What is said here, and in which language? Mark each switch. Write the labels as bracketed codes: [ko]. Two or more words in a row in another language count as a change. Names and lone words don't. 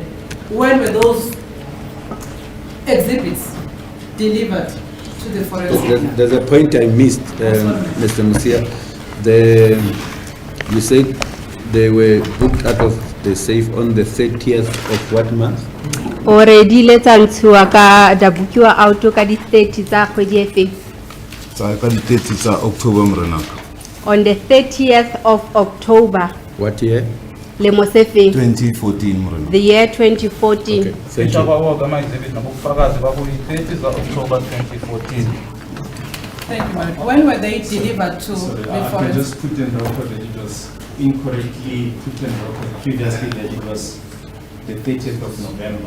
[en] When were those exhibits delivered to the forensic? There's a point I missed, Mr. Musia. You said they were booked out of the safe on the 30th of what month? Already let's answer [st] ka da bukiwa auto ka di 30 tsa kgwedi e feng. Tsa ka di 30 tsa October mrenaka. [en] On the 30th of October. What year? [st] Lemo se feng. 2014 mrenaka. [en] The year 2014. Okay, thank you. October 2014. Thank you, madam. When were they delivered to Sorry, the I can forensic? just put in record that it was incorrectly put in record previously that it was the 30th of November.